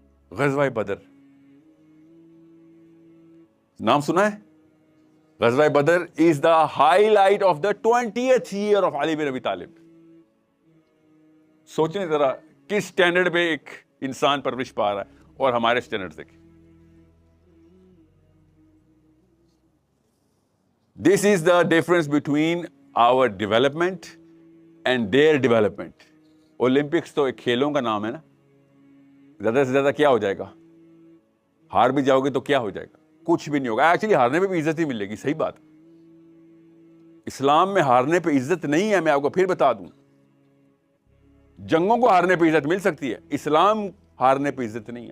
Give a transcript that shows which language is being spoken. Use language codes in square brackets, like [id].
[ur] غزوہ بدر نام سنا ہے؟ [en] غزوہ بدر is the highlight of the 20th year of علی بن ابی طالب. [ur] سوچیں ذرا کس سٹینڈرڈ پہ ایک انسان پرورش پا رہا ہے اور ہمارے سٹینڈرڈ دیکھیں. [en] This is the difference between our development and their development. [ur] Olympics تو ایک کھیلوں کا نام ہے نا. زیادہ سے زیادہ کیا ہو جائے گا؟ ہار بھی جاؤ گے تو کیا ہو جائے گا؟ کچھ بھی نہیں ہوگا. ایکچولی ہارنے پہ بھی عزت ہی ملے گی. صحیح بات. اسلام میں ہارنے پہ عزت نہیں ہے. میں آپ کو پھر بتا دوں، جنگوں کو ہارنے پہ عزت مل سکتی ہے، اسلام ہارنے پہ عزت نہیں ہے.